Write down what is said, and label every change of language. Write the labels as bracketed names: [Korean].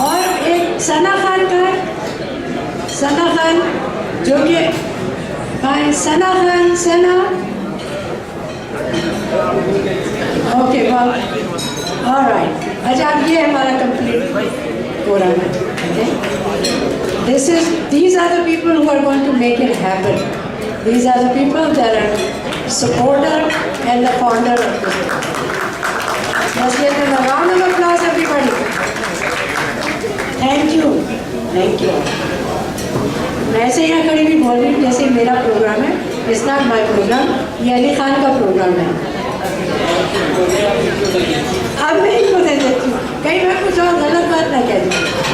[Hindi] और एक सना खान का है, सना खान जो कि सना खान, सना, ओके, ऑलराइट। अच्छा, अब ये हमारा कंप्लीट कोरम है। [English] These are the people who are going to make it happen. These are the people that are supporter and the founder of this. Let's give them a round of applause, everybody. Thank you. [Hindi] मैं ऐसे यहाँ खड़ी भी बोल रही हूँ जैसे मेरा प्रोग्राम है, [English] it's not my program, [Hindi] ये अली खान का प्रोग्राम है। अब मैं इनको दे देती हूँ, कहीं मैं कुछ और गलत बात ना कह दूँ।